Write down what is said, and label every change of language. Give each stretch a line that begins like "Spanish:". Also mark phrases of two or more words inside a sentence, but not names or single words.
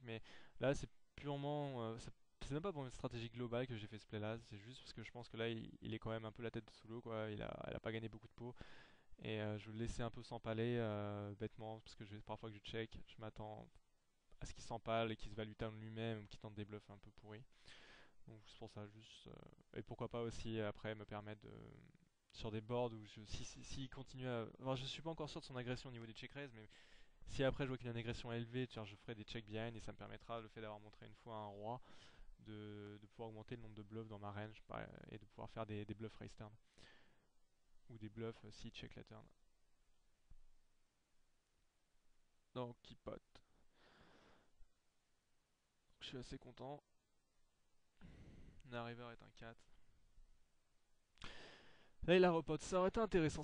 French: Mais là, c'est purement, c'est même pas pour une stratégie globale que j'ai fait ce play-là. C'est juste parce que je pense que là, il est quand même un peu la tête sous l'eau, quoi. Elle a pas gagné beaucoup de pots. Et je veux le laisser un peu s'empaler bêtement, parce que parfois que je check, je m'attends à ce qu'il s'empale et qu'il se
English: value down
French: lui-même ou qu'il tente des bluffs un peu pourris. Donc c'est pour ça, juste. Et pourquoi pas aussi après me permettre de. Sur des boards où si continue à. Enfin, je suis pas encore sûr de son agression au niveau des
English: check raise,
French: mais si après je vois qu'il a une agression élevée, je ferai des
English: check behind
French: et ça me permettra, le fait d'avoir montré une fois un roi, de pouvoir augmenter le nombre de bluffs dans ma range et de pouvoir faire des bluffs raise turn. Ou des bluffs si check la turn. Donc qui pote. Je suis assez content. La river est un 4. Là il a repote, ça aurait été intéressant.